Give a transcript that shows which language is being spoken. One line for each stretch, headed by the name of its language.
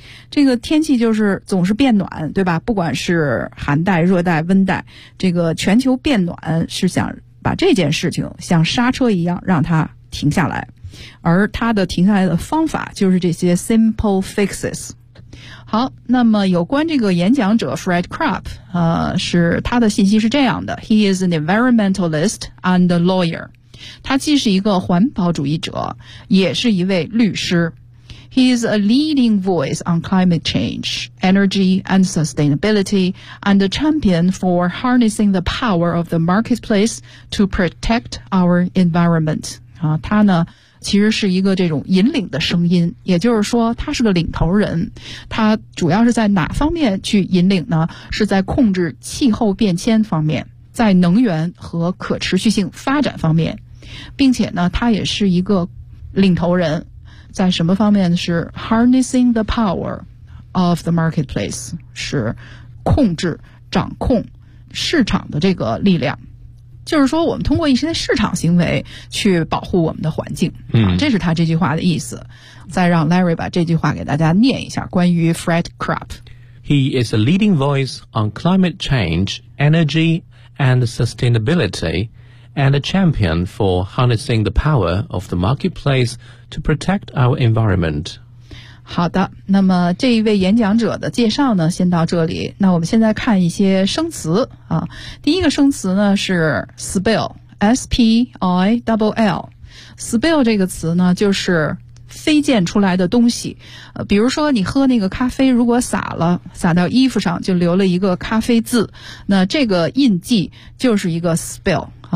Chinese: 这个天气就是总是变暖，对吧？不管是寒带、热带、温带，这个全球变暖是想把这件事情像刹车一样让它停下来，而它的停下来的方法就是这些
English: simple fixes。
Chinese: 好，那么有关这个演讲者 Fred Krupp， 是他的信息是这样的 ：
English: He is an environmentalist and a lawyer。
Chinese: 他既是一个环保主义者，也是一位律师。
English: He is a leading voice on climate change, energy and sustainability, and a champion for harnessing the power of the marketplace to protect our environment.
Chinese: 他呢其实是一个这种引领的声音，也就是说他是个领头人。他主要是在哪方面去引领呢？是在控制气候变迁方面，在能源和可持续性发展方面，并且呢他也是一个领头人。在什么方面呢？是
English: harnessing the power of the marketplace，
Chinese: 是控制掌控市场的这个力量，就是说我们通过一些市场行为去保护我们的环境、这是他这句话的意思。再让 Larry 把这句话给大家念一下，关于 Fred Krupp。
English: He is a leading voice on climate change, energy and sustainabilityand a champion for harnessing the power of the marketplace to protect our environment.
Chinese: 好的，那么这一位演讲者的介绍呢，先到这里。那我们现在看一些生词啊。第一个生词呢是 spill, S-P-I-L-L。 spill 这个词呢就是飞溅出来的东西，比如说你喝那个咖啡，如果洒到衣服上，就留了一个咖啡渍，那这个印记就是一个 spill。